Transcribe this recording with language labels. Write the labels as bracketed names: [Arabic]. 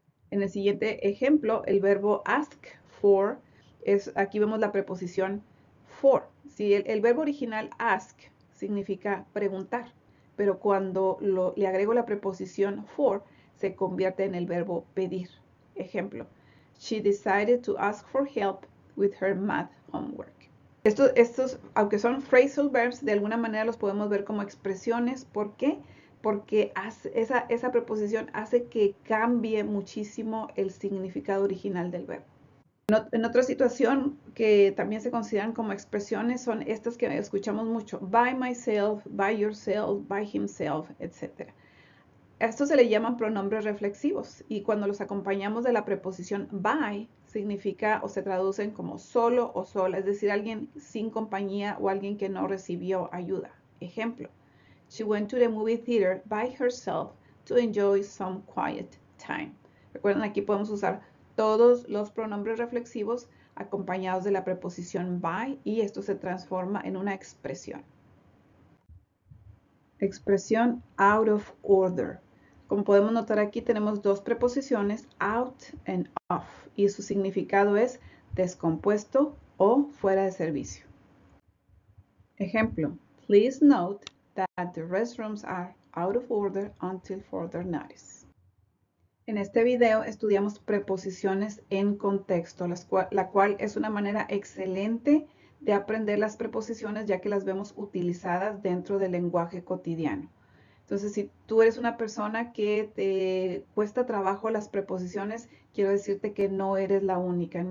[Spanish] En el siguiente ejemplo, el verbo ask for, aquí vemos la preposición for. Si el verbo original ask significa preguntar, pero cuando le agrego la preposición for, se convierte en el verbo pedir. Ejemplo, [English] she decided to ask for help with her math homework. [Spanish] Estos, aunque son phrasal verbs, de alguna manera los podemos ver como expresiones. ¿Por qué? Porque esa preposición hace que cambie muchísimo el significado original del verbo. En otra situación que también se consideran como expresiones son estas que escuchamos mucho: [English] by myself, by yourself, by himself, [Spanish] etc. A estos se le llaman pronombres reflexivos, y cuando los acompañamos de la preposición by, significa o se traducen como solo o sola, es decir, alguien sin compañía o alguien que no recibió ayuda. Ejemplo, [English] she went to the movie theater by herself to enjoy some quiet time. [Spanish] Recuerden, aquí podemos usar todos los pronombres reflexivos acompañados de la preposición by, y esto se transforma en una expresión. Expresión out of order. Como podemos notar aquí, tenemos dos preposiciones, out and off, y su significado es descompuesto o fuera de servicio. Ejemplo, [English] please note that the restrooms are out of order until further notice. [Spanish] En este video estudiamos preposiciones en contexto, la cual es una manera excelente de aprender las preposiciones, ya que las vemos utilizadas dentro del lenguaje cotidiano. Entonces, si tú eres una persona que te cuesta trabajo las preposiciones, quiero decirte que no eres la única.